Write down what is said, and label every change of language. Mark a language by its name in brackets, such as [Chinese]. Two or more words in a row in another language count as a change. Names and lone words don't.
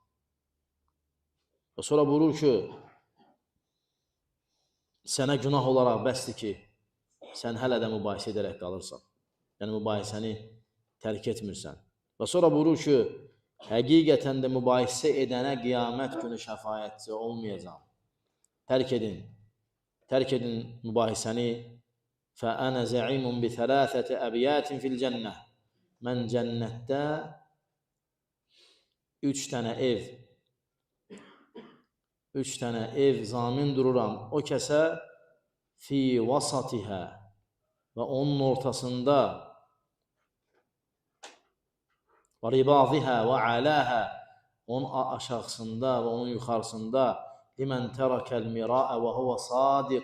[Azerbaijani] Və sonra buyurur ki, sənə günah olaraq bəsdir ki, sən hələ də mübahisə edərək qalırsan. Yəni mübahisəni tərk etmirsən. Və sonra buyurur ki, həqiqətən də mübahisə edənə qiyamət günü şəfaətçi olmayacaq. Tərk edin mübahisəni. [Arabic] فَأَنَا زَعِيمٌ بِثَلَاثَةِ أَبْيَاتٍ فِي الْجَنَّةِ, [Azerbaijani] mən cənnətdə 3 dənə ev zamin dururam. O kəsə [Arabic] في وسطها, [Azerbaijani] və onun ortasında və [Arabic] ربضها وأعلاها, [Azerbaijani] onun aşağısında və onun yuxarısında [Arabic] لمن ترك المراء وهو صادق.